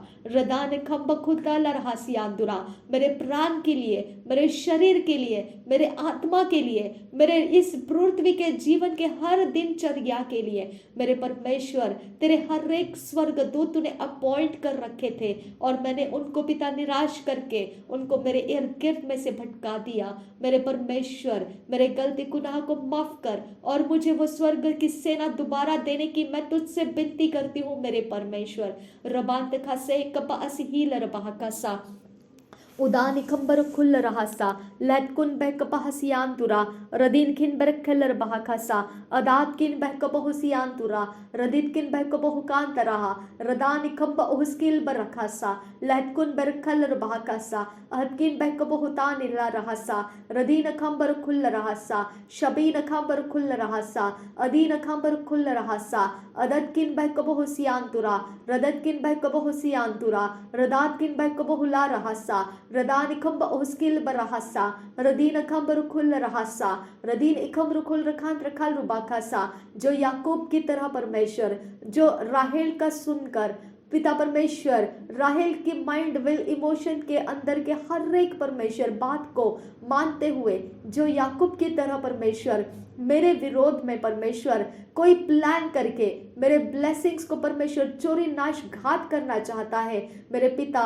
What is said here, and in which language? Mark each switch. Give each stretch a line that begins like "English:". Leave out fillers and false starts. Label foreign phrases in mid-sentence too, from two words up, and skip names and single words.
Hindi: रदान खम्ब खुदा लरहासियांदुरा, मेरे प्राण के लिए, मेरे शरीर के लिए, मेरे आत्मा के लिए, मेरे इस पृथ्वी के जीवन के हर दिनचर्या के लिए, मेरे परमेश्वर तेरे हर एक स्वर्गदूत तूने अपॉइंट कर रखे थे, और मैंने उनको पिता निराश करके उनको मेरे इर्द गिर्द में से भटका दिया। मेरे परमेश्वर मेरे गलती गुनाह को माफ कर, और मुझे वो स्वर्ग की सेना दोबारा देने की मैं तुझसे विनती करती हूँ मेरे परमेश्वर। रबांत खासे कपा असीहील रबा कासा उदान खंबर खुल रहासा लैतकुन बहकपा हसियांतुरा रदीन खिन बरखल बहाखासा अदात किन बहकपा हुसियांतुरा रदित किन बहकपा हुकान तराहा रदान खंब उहस्किल बरखासा लैतकुन बरखल बहाखासा अहदकिन बहकपा हुतान इला रहासा रदीन खंबर खुल रहासा शबीन खंबर खुल रहासा अदीन खंबर खुल रहासा अदत किन बहकपा हुसियांतुरा रदत किन बहकपा हुसियांतुरा रदात किन बहकपा हुला रहासा रदान इखम उसकिल बरहसा रदीन अखम रुखुल रहसा रदीन इखम रुखुल रखान रखाल रुबाखासा, जो याकूब की तरह परमेश्वर, जो राहेल का सुनकर पिता परमेश्वर राहेल के
English: mind will emotion
Hindi: के अंदर के हर एक परमेश्वर बात को मानते हुए, जो याकूब की तरह परमेश्वर मेरे विरोध में परमेश्वर कोई प्लान करके मेरे ब्लेसिंग्स को परमेश्वर चोरी नाश घात करना चाहता है मेरे पिता।